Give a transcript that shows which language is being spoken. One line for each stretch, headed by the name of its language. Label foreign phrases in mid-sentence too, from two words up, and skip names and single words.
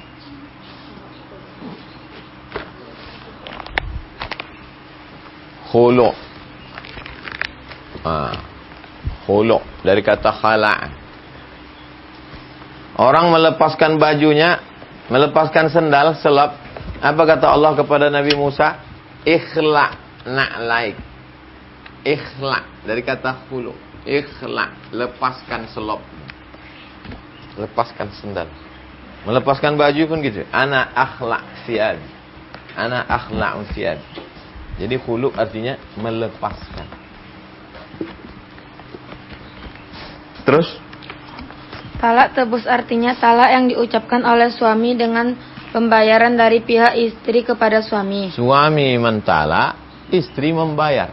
Indonesian: Khulu'. Khulu' dari kata khala'. Orang melepaskan bajunya, melepaskan sendal, selap. Apa kata Allah kepada Nabi Musa?
Arabic: اخلع نعليك.
Indonesian: Ikhla' dari kata khulu'. Ikhla', lepaskan selop. Lepaskan sendal. Melepaskan baju pun gitu.
Arabic: أنا أخلع سياد. أنا أخلعُ سياد.
Indonesian: Jadi khulu' artinya melepaskan. Terus? Talak tebus artinya talak yang diucapkan oleh suami dengan pembayaran dari pihak istri kepada suami. Suami mentalak, istri membayar.